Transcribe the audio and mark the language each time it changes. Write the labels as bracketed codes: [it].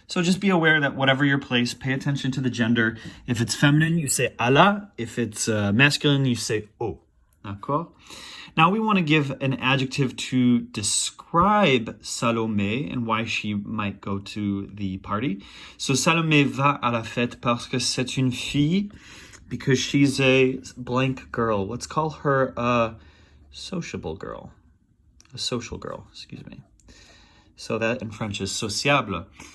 [en] So just be aware that whatever your place, pay attention to the gender. If it's feminine, you say à la. If it's masculine, you say au. D'accord? Now we want to give an adjective to describe Salomé and why she might go to the party. [fr] So Salomé va à la fête parce que c'est une fille, [en] because she's a blank girl. Let's call her a sociable girl. A social girl, excuse me. So that in French is sociable.